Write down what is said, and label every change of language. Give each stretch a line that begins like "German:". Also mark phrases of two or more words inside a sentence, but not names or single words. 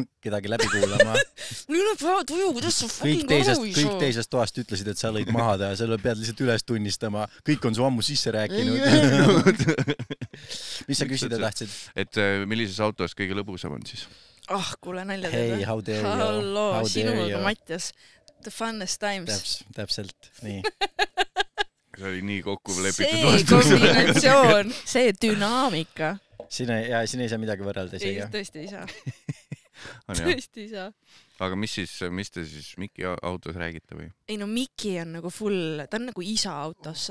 Estonian: Kedagi läbi kuulama. Mul ei ole paha tuju, kuidas sa fucking aru ei saa? Kõik teisest toast ütlesid, et sa lõid maha ja selle pead lihtsalt üles tunnistama. Kõik on su ammu sisse rääkinud. Mis sa küsida tahtsid? Et millises autos kõige lõbusam on siis? Kuule nalja teed.
English: Hey, how dare you?
Estonian: Halloo, sinuga Mattias.
English: The funnest times.
Estonian: Täpselt, nii. See oli nii kokku lepitud vastus. See kombinatsioon, see dünaamika. Siin ei saa midagi võrrelda isegi. Tõesti ei saa. Tõesti ei saa. Aga mis te siis Mikki autos räägite või? Ei no Mikki on nagu full, ta on nagu isa autos.